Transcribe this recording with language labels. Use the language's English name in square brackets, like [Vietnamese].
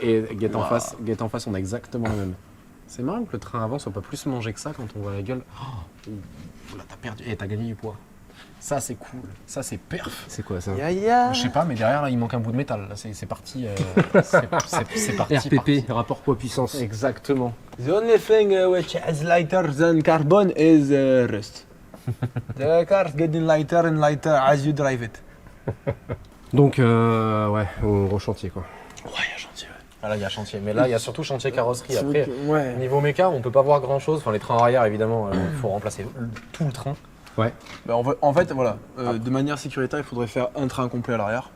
[French] Et Get en face, on a exactement le même. C'est marrant que le train avant soit pas plus mangé que ça quand on voit la gueule. Oh, là, t'as perdu. Et t'as gagné du poids. Ça, c'est cool. Ça, c'est perf. C'est quoi ça? Je sais pas, mais derrière, là, il manque un bout de métal. Là, c'est parti. C'est parti. RPP, rapport poids-puissance. Exactement. [English] The only thing which is lighter than carbon is rust. The car is getting lighter and lighter as you drive it. [French] Donc, ouais, au chantier quoi. Ouais, il y a chantier. Ah, là, il y a chantier. Mais là, il y a surtout chantier carrosserie. C'est Après, ouais. niveau méca, on peut pas voir grand chose. Enfin, les trains arrière, évidemment, il faut remplacer tout le train. Ouais. Bah, en fait, voilà, de manière sécuritaire, il faudrait faire un train complet à l'arrière.